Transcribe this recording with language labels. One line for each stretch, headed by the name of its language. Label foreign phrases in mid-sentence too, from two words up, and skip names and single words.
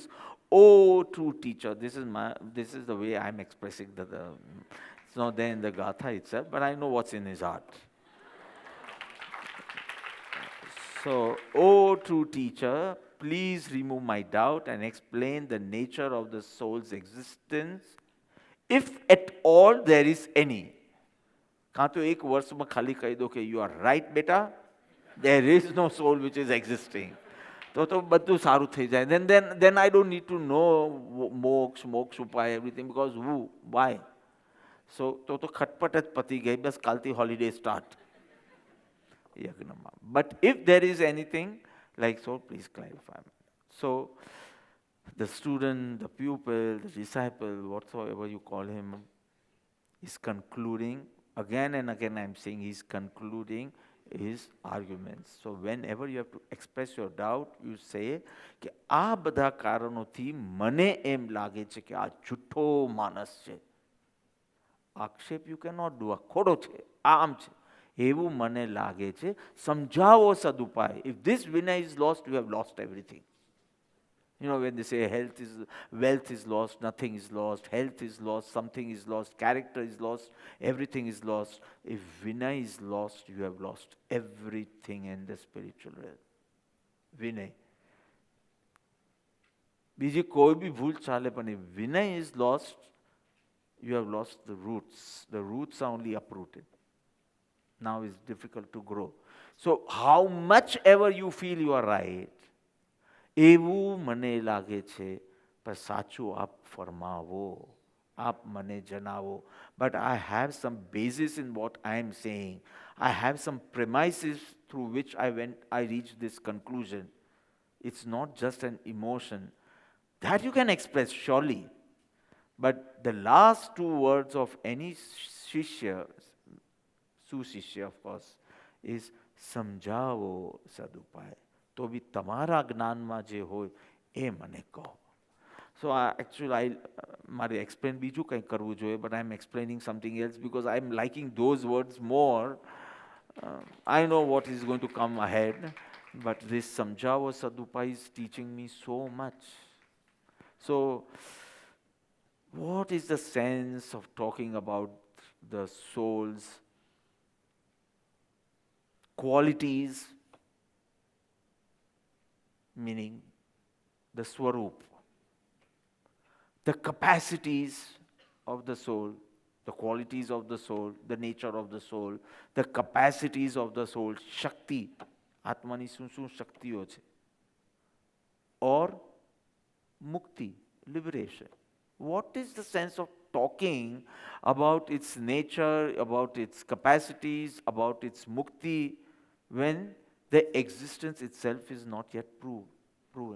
English: Oh, true teacher, this is the way I'm expressing it's not there in the Gatha itself, but I know what's in his heart. So, O true teacher, please remove my doubt and explain the nature of the soul's existence, if at all there is any.
Gujarati: કાં તો એક વર્ષમાં ખાલી કહી દો કે
English: you are right બેટા, there is no soul which is existing.
Gujarati: તો બધું સારું થઈ જાય.
English: Then I don't need to know
Gujarati: મોક્ષ ઉપાય
English: everything, because who, why?
Gujarati: So તો ખટપટ જ પતી ગઈ, બસ કાલથી
English: holiday start. But if there is anything like so, please clarify. So the student, the pupil, the disciple, whatsoever you call him, is concluding, again and again I am saying he's concluding his arguments. So whenever you have to express your doubt, you say
Gujarati: કે આ બધા કારણોથી મને એમ લાગે છે કે આ જૂઠો માણસ છે.
English: આક્ષેપ you cannot do,
Gujarati: આ ખોટો છે, આમ છે, એવું મને લાગે છે, સમજાવો સદુપાય.
English: If this Vinay is lost, you have lost everything. You know, when they say wealth is lost, nothing is lost, health is lost, something is lost, character is lost, everything is lost. If Vinay is lost, you have lost everything in the spiritual realm. Vinay.
Gujarati: બીજી કોઈ બી ભૂલ ચાલે, પણ
English: if Vinay is lost, you have lost the roots. The roots are only uprooted. Now it's difficult to grow. So how much ever you feel you are right,
Gujarati: એવું મને લાગે છે, પણ સાચું આપ ફરમાવો, આપ મને જણાવો.
English: But I have some basis in what I am saying. I have some premises through which I reached this conclusion. It's not just an emotion. That you can express, surely. But the last two words of any shishya, susishya of course, is
Gujarati: સમજાવો સદુપાય. તો બી તમારા જ્ઞાનમાં જે હોય એ મને કહો.
English: So actually
Gujarati: મારે explain બીજું કંઈ કરવું જોઈએ,
English: but I'm explaining something else because I'm liking those words more. I know what is going to come ahead, but this
Gujarati: સમજાવો સદુપાય
English: is teaching me so much. So what is the sense of talking about the soul's qualities, meaning the swarup, the capacities of the soul, the qualities of the soul, the nature of the soul, the capacities of the soul, shakti,
Gujarati: આત્માની શું શક્તિઓ છે,
English: or mukti, liberation. What is the sense of talking about its nature, about its capacities, about its mukti, when the existence itself is not yet proven?